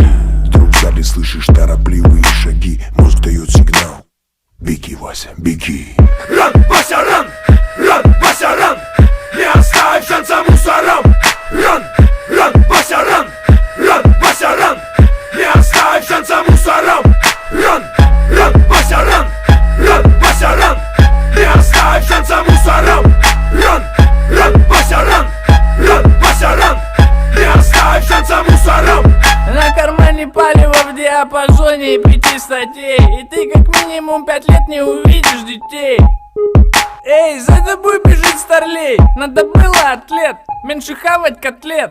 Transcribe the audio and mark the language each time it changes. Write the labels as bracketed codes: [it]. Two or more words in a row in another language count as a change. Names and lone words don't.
[ru] Вдруг сзади слышишь торопливые шаги. Мозг дает сигнал: беги, Вася, беги. [en] Run, Вася, run! Run, Вася, run! [ru] Не оставь шанса мусорам! [en] Run, run, Вася, run! Run, Вася, run! [ru] Не оставь шанса мусорам! [en] Run, run, Вася, run! Run, Вася, run! [ru] Не оставь шанса мусорам! [en] Run, run, Вася, run! Run, Вася, run! [ru] Не оставь шанса мусорам! На кармане палево в диапазоне 5 статей. И ты как минимум 5 лет не увидишь детей. Эй, за тобой бежит старлей. Надо было, атлет, меньше хавать котлет.